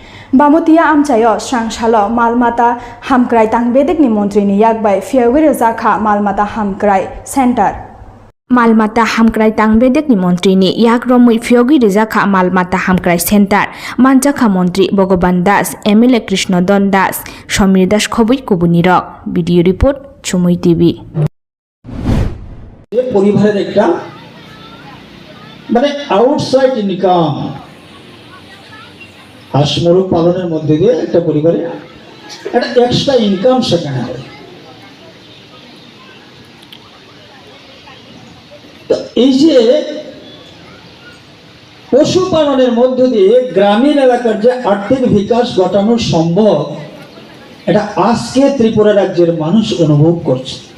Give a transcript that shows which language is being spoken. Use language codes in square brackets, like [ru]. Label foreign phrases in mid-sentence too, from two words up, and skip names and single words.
[trp] Bamutia Amchaio Shangshalo Malmata Hamkrai Tangbedekni Montrini Yakbai Phiyok Rwkha Malmata Hamkrai Center Malmata Hamkrai Tangbedekni Montrini Yakromui Phiyok Rwkha Malmata Hamkrai Center Manchakha Montri Bhogoban Das MLA Krishnodon Das Shomir Das Khobui Kubunirok Video Report Chumui TV [bn] পরিবারের একটা মানে [en] outside income [bn] হাঁস মুরগ পালনের মধ্যে দিয়ে একটা পরিবারে একটা [en] extra income [bn] সেখানে হয়। তো এই যে পশুপালনের মধ্য দিয়ে গ্রামীণ এলাকার যে আর্থিক বিকাশ ঘটানো সম্ভব, এটা আজকে ত্রিপুরা রাজ্যের মানুষ অনুভব করছে।